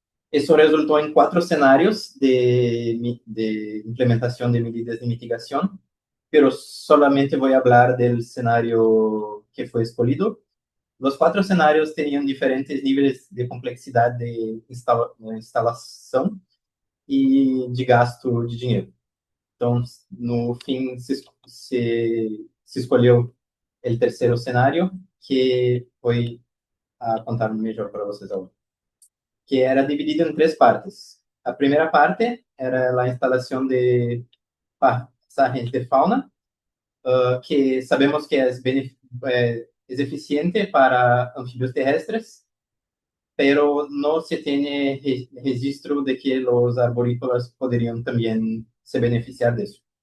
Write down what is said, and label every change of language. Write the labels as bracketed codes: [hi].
[es] Eso resultó en 4 escenarios de implementación de medidas de mitigación, pero solamente voy a hablar del escenario que fue escogido. Los 4 escenarios tenían diferentes niveles de complejidad de instalación y de gasto de dinheiro. [pt] Então, no fim, se escolheu o terceiro cenário, que foi a contar melhor para vocês agora, que era dividido em 3 partes. A primeira parte era a instalação de [es] pasajes de fauna, que sabemos que es eficiente para anfibios terrestres, pero no se tiene registro de que los arborícolas podrían también se beneficiar de eso.